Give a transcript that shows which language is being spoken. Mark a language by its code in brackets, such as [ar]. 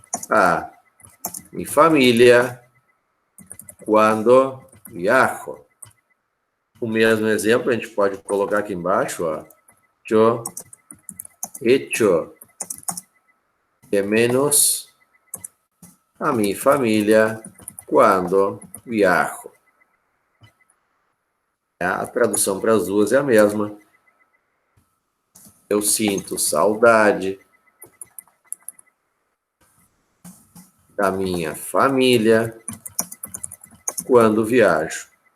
[es] a mi familia cuando viajo. [pt] O mesmo exemplo a gente pode colocar aqui embaixo, ó. [es] Yo echo de menos a mi familia cuando viajo. [pt] A tradução para as duas é a mesma. Eu sinto saudade da minha família quando viajo.